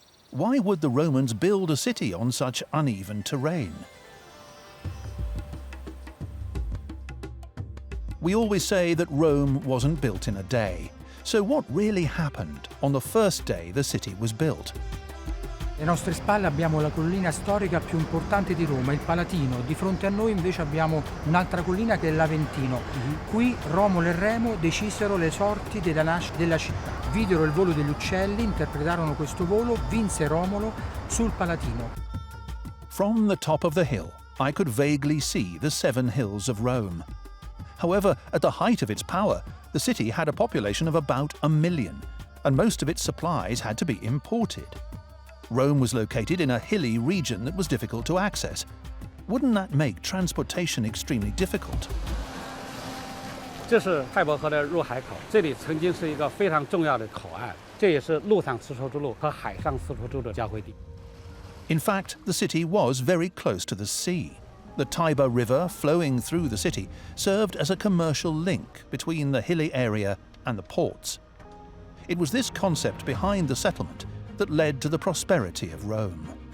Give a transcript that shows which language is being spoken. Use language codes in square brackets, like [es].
[en] Why would the Romans build a city on such uneven terrain? We always say that Rome wasn't built in a day. So what really happened on the first day the city was built? [it] Alle nostre spalle abbiamo la collina storica più importante di Roma, il Palatino. Di fronte a noi invece abbiamo un'altra collina che è l'Aventino. Qui Romolo e Remo decisero le sorti della nascita della città. Videro il volo degli uccelli, interpretarono questo volo, vinse Romolo sul Palatino. [en] From the top of the hill, I could vaguely see the 7 hills of Rome. However, at the height of its power, the city had a population of about 1 million, and most of its supplies had to be imported. Rome was located in a hilly region that was difficult to access. Wouldn't that make transportation extremely difficult? [zh] 这是泰伯河的入海口，这里曾经是一个非常重要的口岸，这也是陆上丝绸之路和海上丝绸之路的交汇地。 [en] In fact, the city was very close to the sea. The Tiber River flowing through the city served as a commercial link between the hilly area and the ports. It was this concept behind the settlement that led to the prosperity of Rome.